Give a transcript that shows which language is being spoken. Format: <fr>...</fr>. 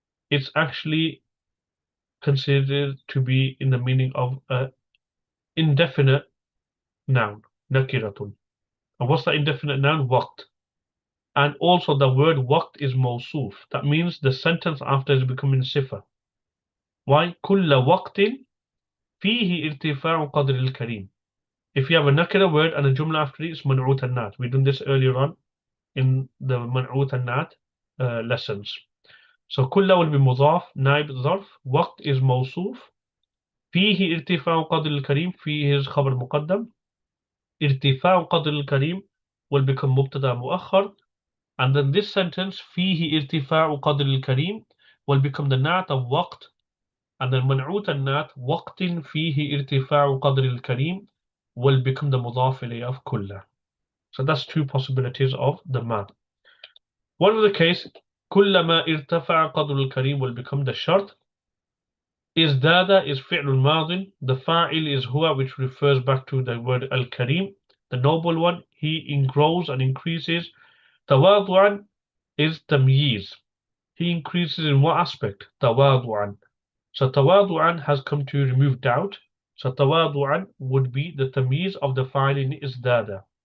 <en>It's actually considered to be in the meaning of an indefinite noun, nakiratun. And what's that indefinite noun? Waqt. And also the word waqt is mawsuf. That means the sentence after is becoming sifa. Why?</en> <ar>كل وقت فيه ارتفاع قدر الكريم.</ar> <en>If you have a nakira word and a jumla after it, it's man'ut an-nat. We've done this earlier on in the man'ut an-nat lessons.</en> <ar>So كل will be مضاف, نائب ظرف, وقت is موصوف, فيه ارتفاع قدر الكريم, فيه is خبر مقدم, ارتفاع قدر الكريم will become مبتدا مؤخر, and then this sentence فيه ارتفاع قدر الكريم</ar> <en>will become the nat of</en> <ar>وقت, and then منعوت النات وقت فيه ارتفاع قدر الكريم will become the مضاف إليه of كله.</ar> <en>So that's two possibilities of the ma. One of the case,</en> <ar>كلما ارتفع قدر الكريم</ar> <en>will become the shart.</en> <ar>ازداد is فعل الماضي.</ar> <en>The fa'il is huwa, which refers back to the word al-karim, the noble one. He grows and increases. تواضعا is tamyiz. He increases in what aspect?</en> <ar>تواضعا.</ar> <en>So tawadu'an has come to remove doubt. So tawadu'an would be the tamyiz of the fa'il in izdada.</en>